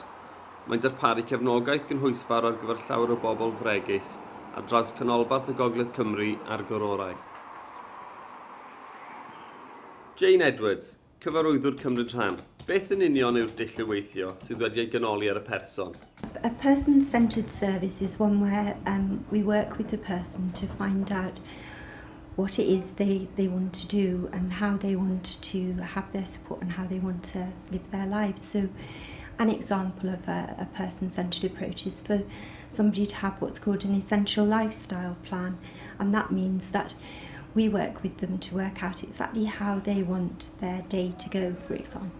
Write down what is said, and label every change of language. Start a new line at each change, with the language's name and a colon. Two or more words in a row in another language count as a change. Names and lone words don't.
Welsh: Mae'n darparu cefnogaeth gynhwysfawr ar gyfer llawer o bobl fregus ar draws canolbarth y Gogledd Cymru a'r Gororau. Jane Edwards, cyfarwyddwr Cymryd Rhan. Beth yn union yw'r dull o weithio sydd wedi ei ganoli ar y person?
English: A person-centred service is one where we work with the person to find out what it is they want to do and how they want to have their support and how they want to live their lives. So an example of a person-centred approach is for somebody to have what's called an essential lifestyle plan, and that means that we work with them to work out exactly how they want their day to go, for example.